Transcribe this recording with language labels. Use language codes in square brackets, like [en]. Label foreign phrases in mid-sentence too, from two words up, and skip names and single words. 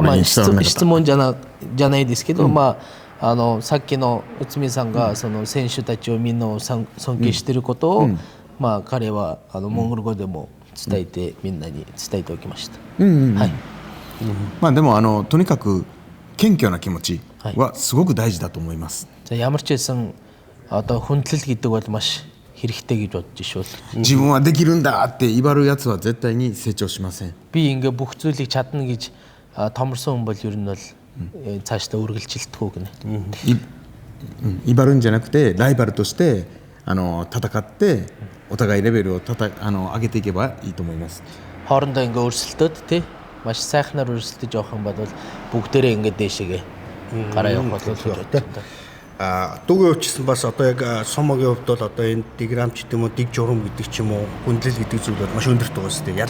[ja] 質問じゃないですけど、さっきの内海さんがその選手たちをみんなを尊敬していることを、彼はモンゴル語でも伝えて、みんなに伝えておきました。でもとにかく謙虚な気持ちはすごく大事だと思います。 [mn] Ямар ч байсан одоо хүндлэл гэдэг бол маш хэрэгтэй гэж бодож шүүл. [ja] 自分はできるんだって威張るやつは絶対に成長しません。 [mn] Би ингээ бүх зүйлийг чадна гэж томорсон хүн бол ер нь бол цаашдаа үргэлжилтгүү гинэ. [ja] 威張るんじゃなくてライバルとして戦ってお互いレベルを上げていけばいいと思います。 [mn] Хоорондоо ингээ өрсөлдөд тий маш сайхнаар өрсөлдөж явах юм бол бүгдээрээ ингээ дээшээгээ гараа явах болов гэж боддог. Дүүгээ өвчсөн бас одоо яг сомогийн хувьд бол одоо энэ диграмм ч гэдэм үү дэг журам гэдэг ч юм уу хүндлэл гэдэг зүйл бол маш өндөрт байгаа шүү дээ.